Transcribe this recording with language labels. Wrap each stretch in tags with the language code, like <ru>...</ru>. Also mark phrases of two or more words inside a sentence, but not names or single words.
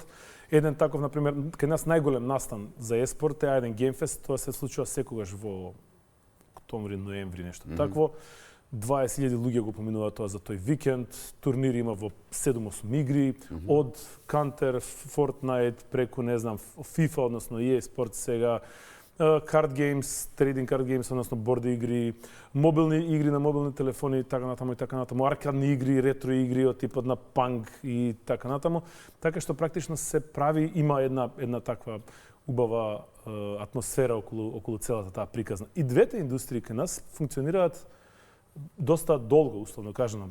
<mk>Еден таков, например, кај нас најголем настан за еспорт е еден геймфест, тоа се случува секогаш во октомври, ноември, нешто такво. 20.000 луѓе го поминуваат тоа за тој викенд. Турнири има во 7-8 игри, од Counter, Fortnite, преку, не знам, FIFA, односно EA Sports сега,</mk> <en>card games, trading card games,</en> <mk>односно борди игри, мобилни игри на мобилни телефони и така натаму, аркадни игри, ретро игри од типот на Pong и така натаму. Така што практично се прави, има една таква убава атмосфера околу целата таа приказна. И двете индустрии кај нас функционираат доста долго, условно кажано.</mk>